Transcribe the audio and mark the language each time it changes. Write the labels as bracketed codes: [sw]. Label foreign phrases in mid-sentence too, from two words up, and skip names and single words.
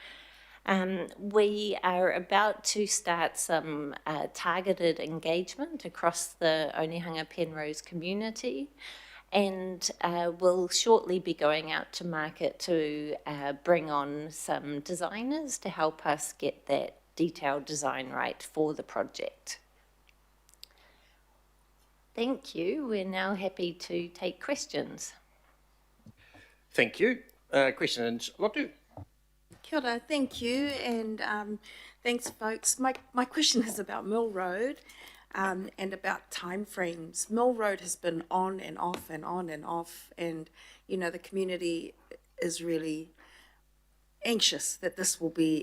[en] We are about to start some targeted engagement across the Onehunga Penrose community, and we'll shortly be going out to market to bring on some designers to help us get that detailed design right for the project. Thank you. We're now happy to take questions. Thank you. Questions, Lotu? [mi] Kia ora, [en] thank you, and thanks, folks. My question is about Mill Road and about timeframes. Mill Road has been on and off and on and off, and you know the community is really anxious that this will be.